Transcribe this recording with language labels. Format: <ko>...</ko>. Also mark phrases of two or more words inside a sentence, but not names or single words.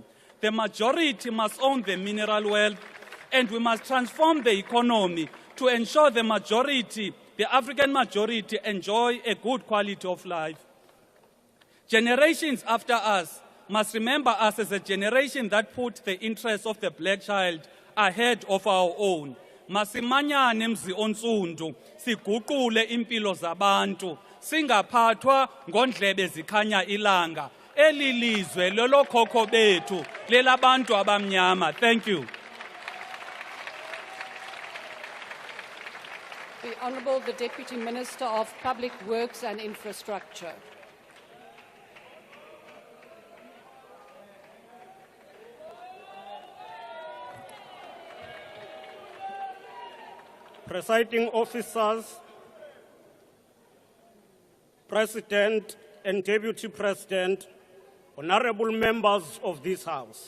<en>The majority must own the mineral wealth, and we must transform the economy to ensure the majority, the African majority, enjoy a good quality of life. Generations after us must remember us as a generation that put the interests of the black child ahead of our own.</en> <zu>Masimanyane mzi onsundu, siguqule impilo zabantu, singaphathwa ngondlebe zikhanya ilanga. Eli lizwe lolokhokho bethu, lelabantu abamnyama.</zu> <en>Thank you. The Honourable the Deputy Minister of Public Works and Infrastructure. Presiding officers, President and Deputy President, honorable members of this House.</en>